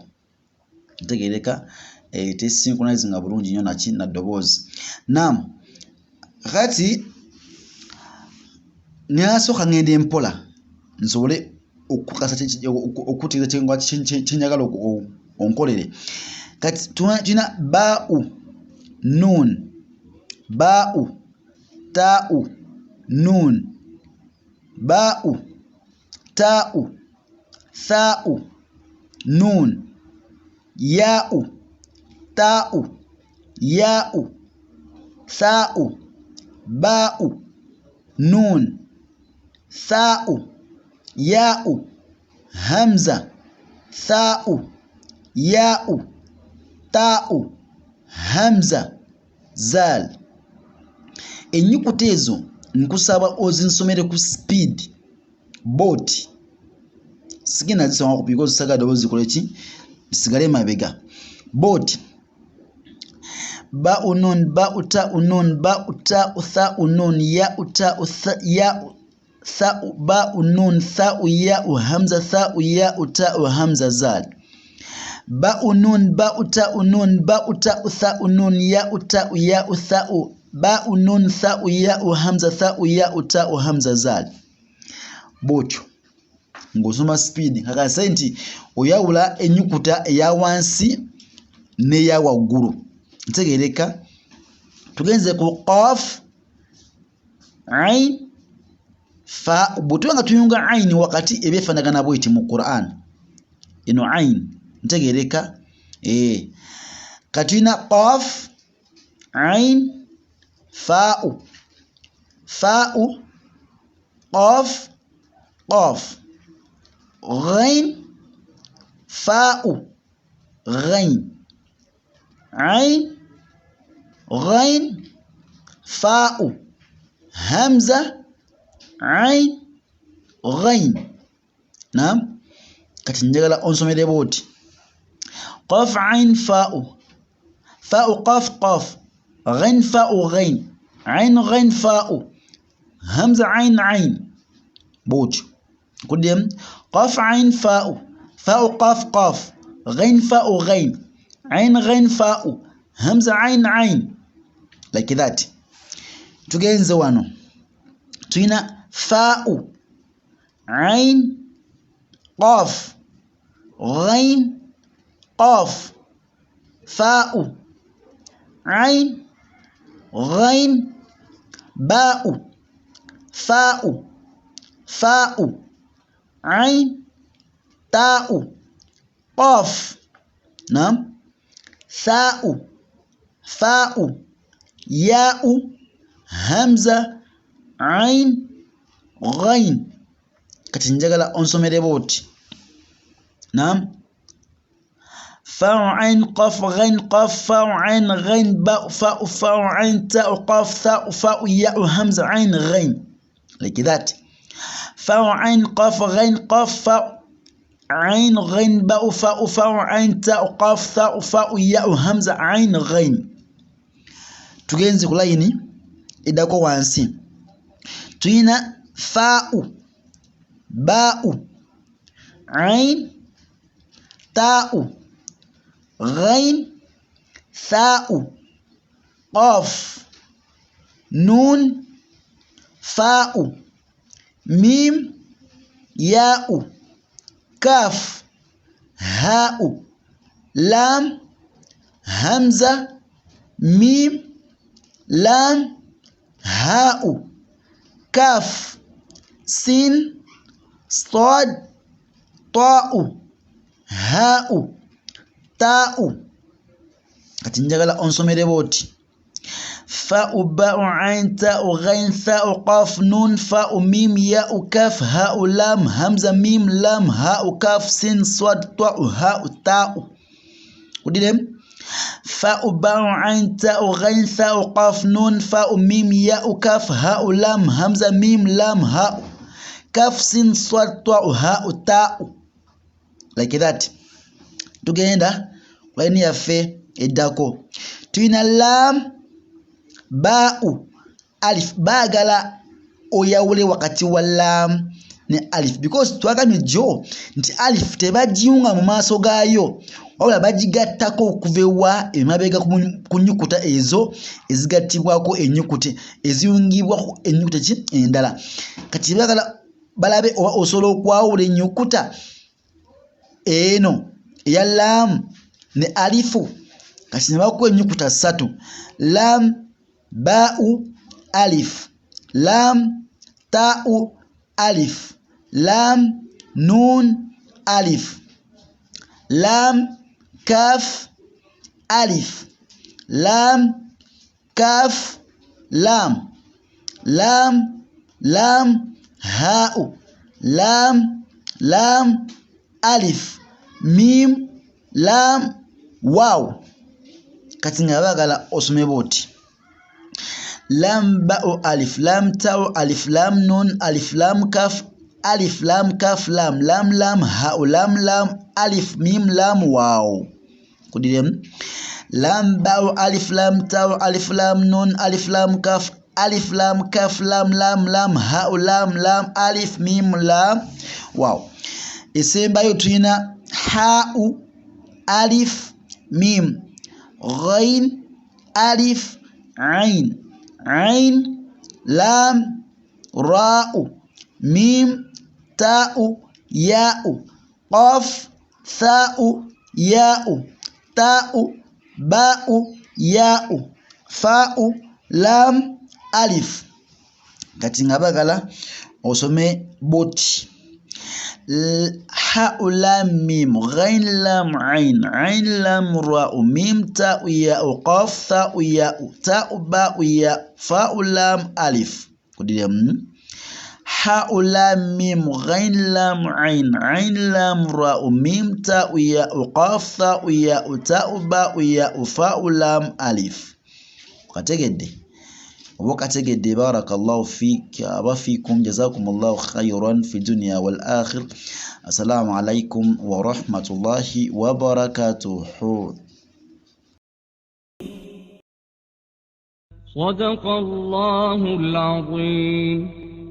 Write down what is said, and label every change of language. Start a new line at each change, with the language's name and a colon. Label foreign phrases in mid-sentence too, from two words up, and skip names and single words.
Ganda: Ntegereka tesynchronizing bulungi nnyo na ddoboozi. Kati nasooka ngende empola nsobole okukasa okutegeeza kyenjagala onkolere. Kati tulina
Arabic: باء نون، باء تاء نون، باء تاء ثاء نون، ياء تاء ياء ثاء باء نون ثاء ياء همزة ثاء ياء تاء همزة ذال.
Ganda: Ennyukuta ezo nkusaba ozinsomere ku speed boti. Sigenda zisoma ku because sagala ddoboozi zikole ki bisigale mabega.
Arabic: Boti باء نون باء تاء نون باء تاء ثاء نون ياء تاء ياء ثاء باء نون ثاء ياء همزة ثاء ياء تاء همزة ذال. باء نون باء تاء نون باء تاء ثاء نون ياء تاء ياء ثاء باء نون ثاء ياء همزة ثاء ياء تاء همزة ذال.
Ganda: Bwotyo ng'osoma speed kakase nti oyawula ennyukuta eya wansi n'eya waggulu. Ntegereka tugenze ku
Arabic: قاف عين فاء.
Ganda: Bw'otuba nga tuyunga ain wakati ebyefaanagana bw'eti mu Quran eno ain. Ntegereka katulina
Arabic: قاف عين فاء فاء قاف قاف غين فاء غين عين غين فاء همزة عين غين.
Ganda: Kati njagala onsomere bwoti
Arabic: قاف عين فاء فاء قاف قاف غين فاء غين عين غين فاء همزة عين عين. Bwotyo قدم قف عين فاء فاء قاف قاف، غين فاء غين، عين غين فاء، همزة عين عين,
English: like that.
Ganda: Tugenze wano tuina
Arabic: فاء، عين، قاف, غين، قاف، فاء، عين، غين، باء، فاء، فاء، عين, ta'u, قاف، نعم، ثاء، فاء، ياء، همزة، عين، غين.
Ganda: Kati njagala onsomere boti.
Arabic: Naam. فاء عين قاف غين قاف فاء عين غين باء فاء فاء عين تاء قاف ثاء فاء ياء همزة عين غين.
English: Like that.
Arabic: فاء عين قاف غين قاف فاء عين غين باء فاء فاء عين تاء قاف ثاء فاء ياء همزة عين غين.
Ganda: Tugenze ku line idako wansi. Tuina fa'u,
Arabic: باء، عين، تاء، غين، ثاء, قاف، نون، فاء، ميم، ياء، كاف، هاء، لام، همزة، ميم، لام، هاء، كاف, sin, صاد, تاء، هاء، تاء.
Ganda: Kati njagala onsomere boti.
Arabic: Fa'u, باء، عين، تاء، غين، ثاء, قاف، نون، فاء، ميم، ياء، كاف، هاء، لام، همزة، ميم، لام، هاء، كاف, sin, صاد, تاء، هاء، تاء. Udilem? فاء، باء، عين، تاء، غين، ثاء, قاف، نون، فاء، ميم، ياء، كاف، هاء، لام، همزة، ميم، لام، هاء، كاف, sin, صاد, تاء، هاء، تاء.
English: Like that.
Ganda: Tugenda line yaffe eddako.
Arabic: Tuina لام، باء، ألف.
Ganda: Bagala oyawule wakati wa lam ne alif because twagamye jo nti alif tebajiunga mu maaso gayo wabula bajigattako okuvewa emabega ku nnyukuta ezo ezigattibwako ennyukuta eziyungibwako ennyukuta ki endala. Kati bagala balabe oba osobola okwawula ennyukuta eno eya lam ne alifu. Kati ne bakuwa ennyukuta 3
Arabic: لام، باء، ألف، لام، تاء، ألف، لام، نون، ألف, لام، كاف، ألف، لام، كاف، لام، لام، لام، هاء، لام، لام، ألف، ميم، لام، واو.
Ganda: Kati nga bagala osome boti.
Arabic: لام، باء، ألف، لام، تاء، ألف، لام، نون، ألف، لام، كاف، ألف، لام، كاف، لام، لام، لام، هاء، لام، لام، ألف، ميم، لام، واو.
Ganda: Kudirem?
Arabic: لام، باء، ألف، لام، تاء، ألف، لام، نون، ألف، لام، كاف، ألف، لام، كاف، لام، لام، لام، هاء، لام، لام، ألف، ميم، لام، واو.
Ganda: Esembayo tuyina
Arabic: هاء، ألف، ميم، غين، ألف، عين، عين، لام، راء، ميم، تاء، ياء، قاف، ثاء، ياء, تاء، باء, ياء، فاء، لام، ألف.
Ganda: Kati nga bagala osome boti.
Arabic: هاء، لام، ميم، غين، لام، عين، عين، لام, راء، ميم، تاء، ياء، قاف، ثاء، ياء، تاء، باء, ياء، فاء، لام، ألف. Kudirem? هاء، لام، ميم، غين، لام، عين، عين، لام، راء، ميم، تاء، ياء، قاف، ثاء، ياء, تاء، باء, ياء، فاء، لام، ألف.
Ganda: Kategedde?
Arabic: وكتجد بارك الله فيك وفيكم جزاكم الله خيرا في الدنيا والآخر. السلام عليكم ورحمة الله وبركاته. صدق الله العظيم.